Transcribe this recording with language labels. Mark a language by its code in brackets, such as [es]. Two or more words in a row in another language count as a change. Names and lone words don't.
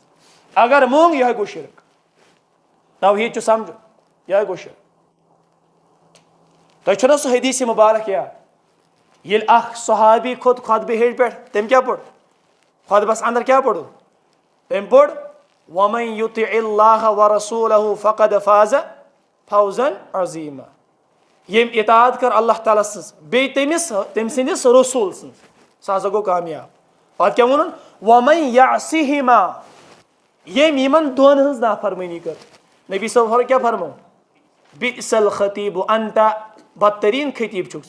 [ks] اگر موٚنگ یِہوے گوٚو شرک. توحیٖد چھُ سمجھُن یِہوے گوٚو شرک. تۄہہِ چھُو نا سُہ حدیٖث مُبارک یاد ییٚلہِ اکھ صحابی کھوٚت خۄطبہٕ ہیٚرِ پٮ۪ٹھ تٔمۍ کیٛاہ پوٚر خۄطبس اندر کیٛاہ پوٚرُن تٔمۍ پوٚر [ar] وَمَن یُطِع اللّٰہ وَرَسوٗلَہُ فَقَدْ فاز فَوزًا عظیٖمًا. [ks] ییٚمۍ اطاعت کٔر اللہ تعالیٰ سٕنٛز بیٚیہِ تٔمۍ سٕنٛدِس رسوٗل سٕنٛز سُہ ہسا گوٚو کامیاب. پتہٕ کیٛاہ ووٚنُن [ar] وَمَن یعصِہِما [ks] ییٚمۍ یِمن دۄن ہٕنٛز نافرمٲنی کٔر. نبی صٲب کیٛاہ فرمو [ar] بِئس الخطیٖبُ انت [ks] بدتریٖن خطیٖب چھُکھ ژٕ.